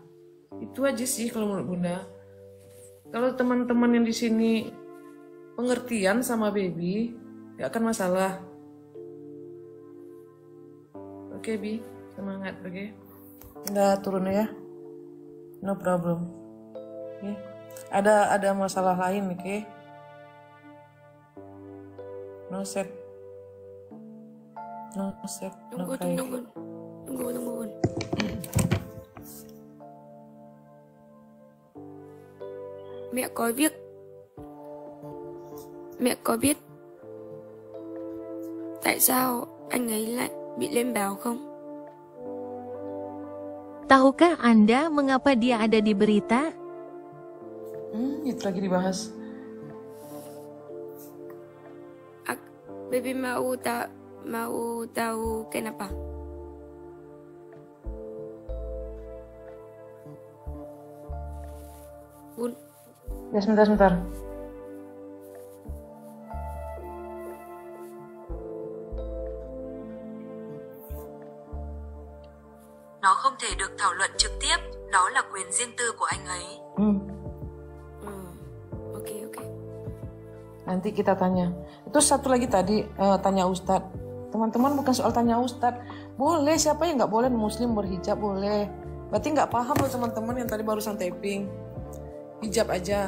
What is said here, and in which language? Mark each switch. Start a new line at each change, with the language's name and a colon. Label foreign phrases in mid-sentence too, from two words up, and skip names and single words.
Indonesian: Itu aja sih kalau menurut bunda. Kalau teman-teman yang di sini pengertian sama baby, nggak akan masalah. Oke, Bi, semangat, oke? Udah turun ya,
English: no problem.
Indonesian: Oke. Ada masalah lain, oke?
English: No set, no cry.
Indonesian: Tunggu.
Vietnamese: Mẹ có biết tại sao anh ấy lại bị lên báo không?
Indonesian: Tahukah Anda mengapa dia ada di berita? Itu lagi dibahas. Baby mau tahu kenapa? Bun. Ya sebentar.
Vietnamese: Nó không thể được thảo luận trực tiếp, đó là quyền riêng tư của anh ấy.
Indonesian: Oke. Nanti kita tanya. Itu satu lagi tadi tanya Ustadz. Teman-teman bukan soal tanya Ustadz. Boleh, siapa yang nggak boleh muslim berhijab boleh. Berarti nggak paham loh teman-teman yang tadi barusan taping. Hijab aja.